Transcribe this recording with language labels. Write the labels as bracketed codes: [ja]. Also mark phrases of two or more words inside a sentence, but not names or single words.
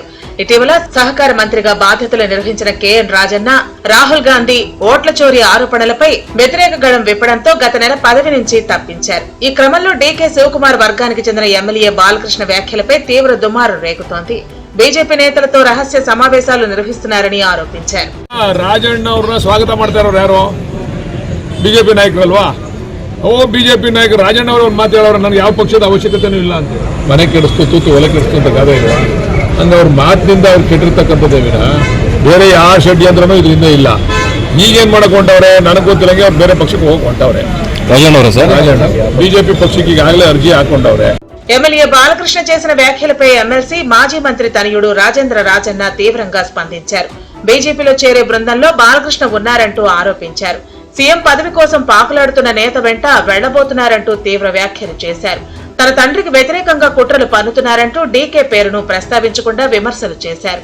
[te] ఇటీవల సహకార మంత్రిగా బాధ్యతలు నిర్వహించిన కేఎన్ రాజన్న రాహుల్ గాంధీ ఓట్ల చోరీ ఆరోపణలపై వ్యతిరేక గళం విప్పడంతో గత నెల పదవి నుంచి తప్పించారు. ఈ క్రమంలో డీకే శివకుమార్ వర్గానికి చెందిన ఎమ్మెల్యే బాలకృష్ణ వ్యాఖ్యలపై తీవ్ర దుమారం రేగుతోంది. బీజేపీ నేతలతో రహస్య సమావేశాలు నిర్వహిస్తున్నారని ఆరోపించారు. [kn] ರಾಜಣ್ಣ ಅವ್ರನ್ನ ಸ್ವಾಗತ ಮಾಡ್ತಾರೋ ಯಾರು ಬಿಜೆಪಿ ನಾಯಕರು ಅಲ್ವಾ? ಬಿಜೆಪಿ ನಾಯಕರು ರಾಜಣ್ಣ ಅವರು ಒಂದು ಮಾತು ಹೇಳೋರು, ನನಗೆ ಯಾವ ಪಕ್ಷದ ಅವಶ್ಯಕತೆನೂ ಇಲ್ಲ ಅಂತ. ಮನೆ ಕೆಡಿಸ್ತು ತೂತು ಒಲೆ ಕೆಡಿಸ್ತು ಅಂತ ಗಾದೆ ಇಲ್ಲ ಅಂದ್ರೆ ಅವ್ರ ಮಾತಿನಿಂದ ಅವ್ರು ಕೆಟ್ಟಿರ್ತಕ್ಕಂಥದ್ದೇ ವಿನ ಬೇರೆ ಯಾವ ಷಡ್ಯಂತ್ರನೂ ಇದರಿಂದ ಇಲ್ಲ. ಈಗೇನ್ ಮಾಡಕ್ ಹೊಂಟವ್ರೆ ನನಗೆ ಗೊತ್ತಿಲ್ಲಂಗೆ ಅವ್ರು ಬೇರೆ ಪಕ್ಷಕ್ಕೆ ಹೋಗಿ ಹೊಂಟವ್ರೆ. ರಾಜಣ್ಣ ಬಿಜೆಪಿ ಪಕ್ಷಕ್ಕೆ ಈಗಾಗಲೇ ಅರ್ಜಿ ಹಾಕೊಂಡವ್ರೆ. [te] ఎమ్మెల్యే బాలకృష్ణ చేసిన వ్యాఖ్యలపై ఎమ్మెల్సీ మాజీ మంత్రి తనయుడు రాజేంద్ర రాజన్న తీవ్రంగా స్పందించారు. బీజేపీలో చేరే బృందంలో బాలకృష్ణ ఉన్నారంటూ ఆరోపించారు. సీఎం పదవి కోసం పాకులాడుతున్న నేత వెంట వెళ్లబోతున్నారంటూ తీవ్ర వ్యాఖ్యలు చేశారు. తన తండ్రికి వ్యతిరేకంగా కుట్రలు పన్నుతున్నారంటూ డీకే పేరును ప్రస్తావించకుండా విమర్శలు చేశారు.